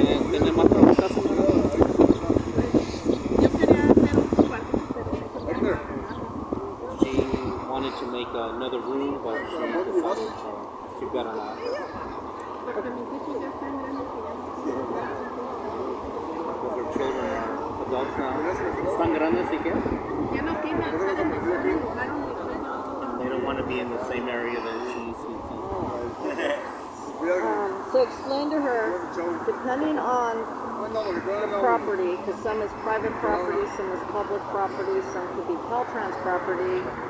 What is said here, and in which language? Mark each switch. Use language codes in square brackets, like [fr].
[es] ¿Tiene más preguntas, señora? Yo quería hacer un cuarto, pero [en] She wanted to make another room, but she decided she better not. [es] porque mis hijos ya están grandes y ya [en] Because her children are adults now. [es] ¿Están grandes y qué? no quieren estar en el mismo lugar donde estoy. [en] They don't want to be in the same area that she sleeps in. So explain to her, depending on the property, because some is private property, some is public property, some could be CalTrans property.